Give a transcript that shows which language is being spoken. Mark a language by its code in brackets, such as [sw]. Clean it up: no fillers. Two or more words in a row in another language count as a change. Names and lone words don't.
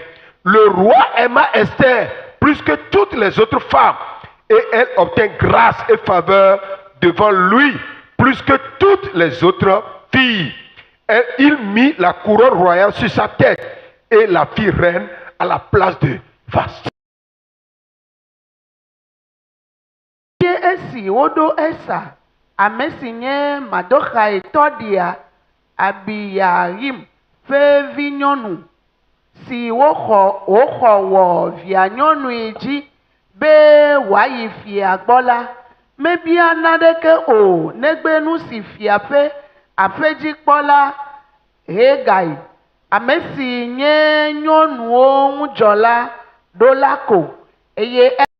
[fr] Le roi aima Esther plus que toutes les autres femmes, et elle obtint grâce et faveur devant lui, plus que toutes les autres filles. Et il mit la couronne royale sur sa tête et la fit reine à la place de Vasti. [ee] Esi woɖo Esa, ame si nye Mardoxai tɔɖia Abiyahim ƒe vinyɔnu si woxɔ wɔ via nyɔnui dzi be wòayi fia gbɔ la, mebia naneke o negbe nu si fia ƒe aƒedzikpɔla Hegai, ame si nye nyɔnuwo ŋudzɔla ɖo la ko, eye